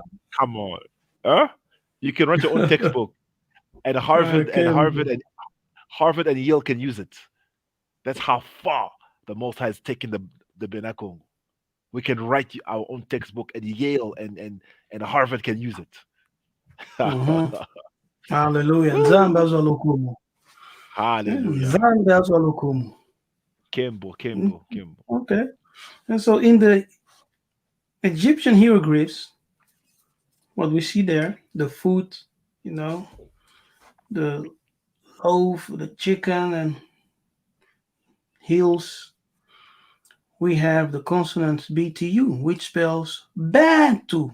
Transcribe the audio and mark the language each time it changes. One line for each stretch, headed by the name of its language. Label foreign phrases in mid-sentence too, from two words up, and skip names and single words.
English: Come on. Huh? You can write your own textbook, and Kembo. Harvard and Yale can use it. That's how far the Most High has taken the Benakong. We can write our own textbook, and Yale and Harvard can use it. Mhm. Hallelujah. Nzambe Woo!
Lingala: azwalukumu.
English: Hallelujah.
Lingala: Nzambe azwalukumu.
English: Kimbo, Mm, Kimbo, Kimbo. okay. And so in the Egyptian hieroglyphs, what we see there, the food, you know, the loaf, the chicken, and hills, we have the consonant BTU, which spells Bantu,